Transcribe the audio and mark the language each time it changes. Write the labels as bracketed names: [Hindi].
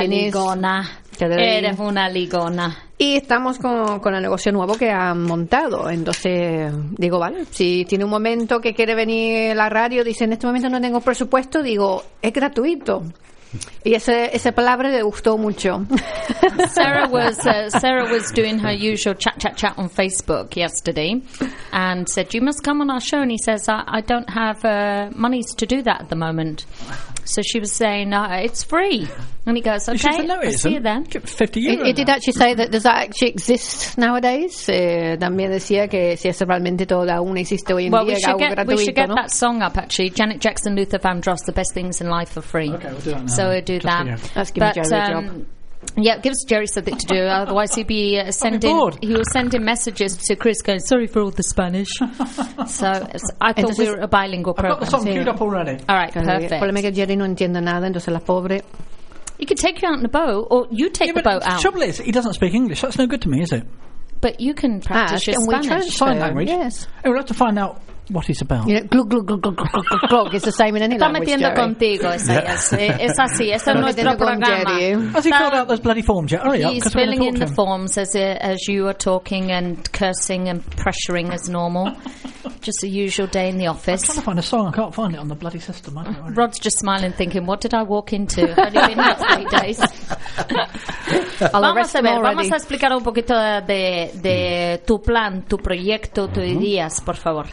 [Spanish] Eres una ligona. Y estamos con el negocio nuevo que han montado. Entonces, digo, vale, si tiene un momento que quiere venir la radio, dice, en este momento no tengo presupuesto, digo, es gratuito. Y esa palabra le gustó mucho. [English] Sarah was doing her usual chat on Facebook yesterday and said, you must come on our show. And he says, I don't have monies to do that at the moment. So she was saying, it's free. And he goes, okay, said, no, I'll see you then. 50 euros. It did actually say that, does that actually exist nowadays? [Spanish] También decía que si eso realmente todavía aún existe hoy en día, algo gratuito, [English] we should get [Spanish] ¿no? [English] that song up, actually. Janet Jackson, Luther Vandross, The Best Things in Life are Free. Okay, we'll do that now. So we'll do that. That's giving Jerry a job. Yeah, give us Jerry something to do. Otherwise, he'd be sending. He was sending messages to Chris, going, "Sorry for all the Spanish." So I thought we were a bilingual program. I've got the song queued up already. All right, perfect. [Spanish] El problema es que Jerry no entiende nada, entonces la pobre. [English] He could take you out in a boat, or you take the boat out. The trouble is, he doesn't speak English. That's no good to me, is it? But you can practice your Spanish. Sign language. Yes. And we'll have to find out what he's about. You know, glug, glug, glug, glug, glug, glug, glug. It's the same in any language, [Spanish] Jerry. Está metiendo contigo, es así. Es así. Es nuestro programa. [English] Has he filled out those bloody forms yet? Hurry up. He's filling in the forms as you are talking and cursing and pressuring as normal. Just a usual day in the office. I'm trying to find a song. I can't find it on the bloody system. Rod's just smiling, thinking, what did I walk into? Only been here 3 days. [Spanish] Vamos a ver, [English] already. [Spanish] Vamos a explicar un poquito de tu plan, tu proyecto, tus ideas, por favor.